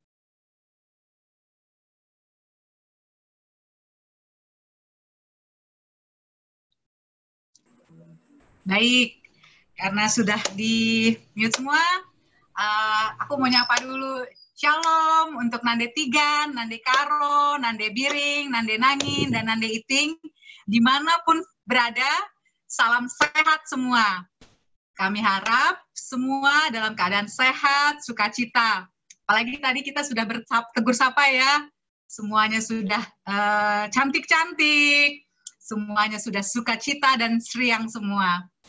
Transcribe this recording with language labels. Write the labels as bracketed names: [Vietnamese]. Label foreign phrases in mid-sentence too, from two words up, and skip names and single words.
[Indonesian] Baik, karena sudah di-mute semua, aku mau nyapa dulu. Shalom untuk Nande Tigan, Nande Karo, Nande Biring, Nande Nangin, dan Nande Iting. Dimanapun berada, salam sehat semua. Kami harap semua dalam keadaan sehat, sukacita. Apalagi tadi kita sudah bertegur sapa ya. Semuanya sudah cantik-cantik, semuanya sudah sukacita dan seriang semua.